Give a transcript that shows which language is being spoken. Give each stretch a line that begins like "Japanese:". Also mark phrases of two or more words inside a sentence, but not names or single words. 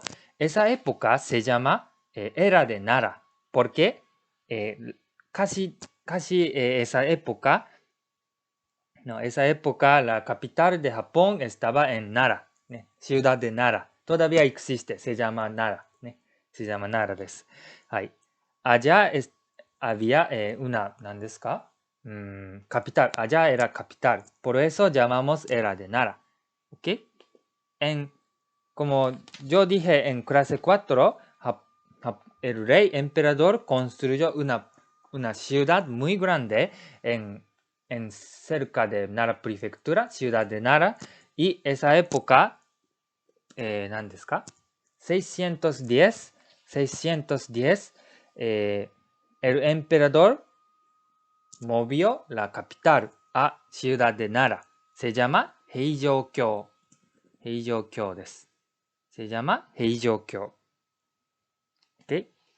Spanish: Esa época se llama Era de Nara, porque casi esa época, la capital de Japón estaba en Nara, ciudad de Nara. Todavía existe, se llama Nara, se llama Nara. Allá había
Japanese: ¿何ですか?
Spanish: Capital, allá era capital. Por eso llamamos Era de Nara. ¿Ok? Como yo dije en clase 4, el rey emperador construyó una ciudad muy grande en cerca de Nara Prefectura, ciudad de Nara, y esa época,
Japanese: ¿何ですか?
Spanish: 610, el emperador movió la capital a ciudad de Nara. Se llama Heijōkyō. Heijōkyō です。Se llama Heijōkyō. ¿Okay?